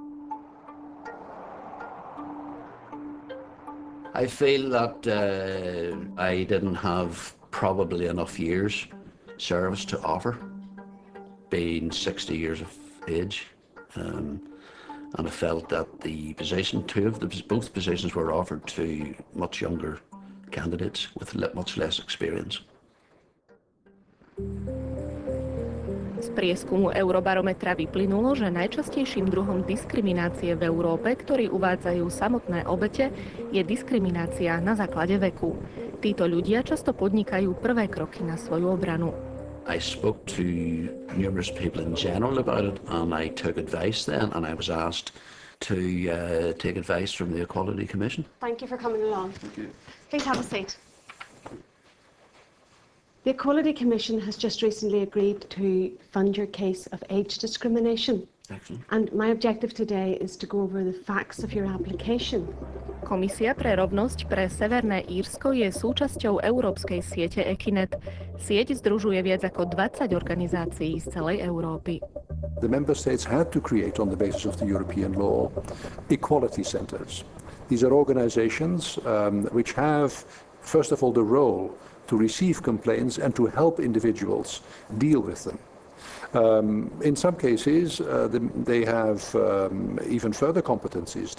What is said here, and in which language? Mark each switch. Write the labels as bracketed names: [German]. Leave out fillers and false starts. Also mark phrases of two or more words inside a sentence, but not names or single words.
[English] I feel that I didn't have probably enough years service to offer, being 60 years of age. And I felt that the position, both positions were offered to much younger candidates with much less experience. [Slovak] Z prieskumu Eurobarometra vyplynulo, že najčastejším druhom diskriminácie v Európe, ktorý uvádzajú samotné obete, je diskriminácia na základe veku. Títo ľudia často podnikajú prvé kroky na svoju obranu. [English] I spoke to numerous people in general about it, and I took advice then, and I was asked to take advice from the Equality Commission. Thank you for coming along. Thank you. Please have a seat. The Equality Commission has just recently agreed to fund your case of age discrimination. Excellent. And my objective today is to go over the facts of your application. [Slovak] Komisia pre rovnosť pre Severné Írsko je súčasťou európskej siete Equinet. Sieť združuje viac ako 20 organizácií z celej Európy. [English] The member states had to create, on the basis of the European law, equality centers. These are organizations which have, first of all, the role to receive complaints and to help individuals deal with them. In some cases, they have even further competencies.